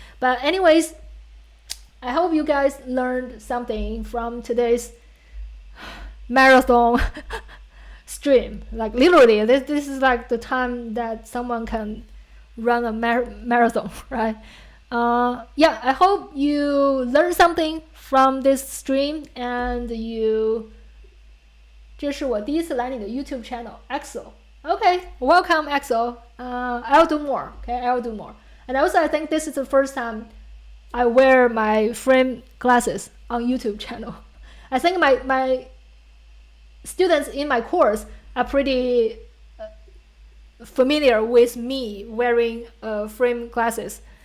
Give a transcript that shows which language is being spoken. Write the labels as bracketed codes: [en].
[en] But anyways, I hope you guys learned something from today's marathon stream. Like literally, this is like the time that someone can run a marathon, right? Yeah, I hope you learned something from this stream and you. [zh] 这是我第一次来你的 YouTube channel, Axel. [en] Okay, welcome, Axel. I'll do more. Okay, I'll do more. And also, I think this is the first time I wear my frame glasses on YouTube channel. I think my students in my course are pretty familiar with me wearing frame glasses